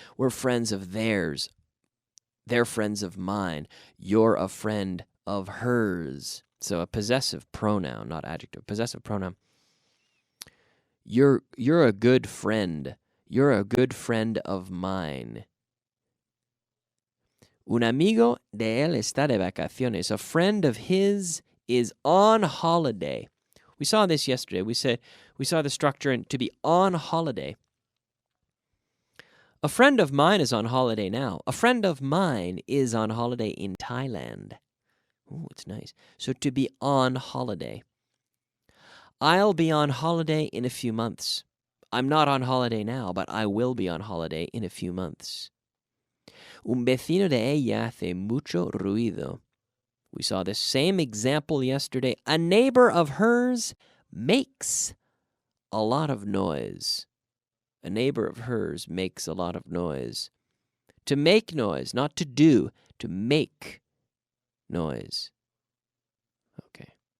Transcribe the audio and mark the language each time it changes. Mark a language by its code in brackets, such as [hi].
[en] We're friends of theirs. They're friends of mine. You're a friend of hers. So a possessive pronoun, not adjective. Possessive pronoun. You're a good friend. You're a good friend of mine. [es] Un amigo de él está de vacaciones. [en] A friend of his is on holiday. We saw this yesterday. We saw the structure to be on holiday. A friend of mine is on holiday now. A friend of mine is on holiday in Thailand. Oh, it's nice. So to be on holiday. I'll be on holiday in a few months. I'm not on holiday now, but I will be on holiday in a few months. [es] Un vecino de ella hace mucho ruido. [en] We saw this same example yesterday. A neighbor of hers makes a lot of noise. A neighbor of hers makes a lot of noise. To make noise, not to do, to make noise. Okay.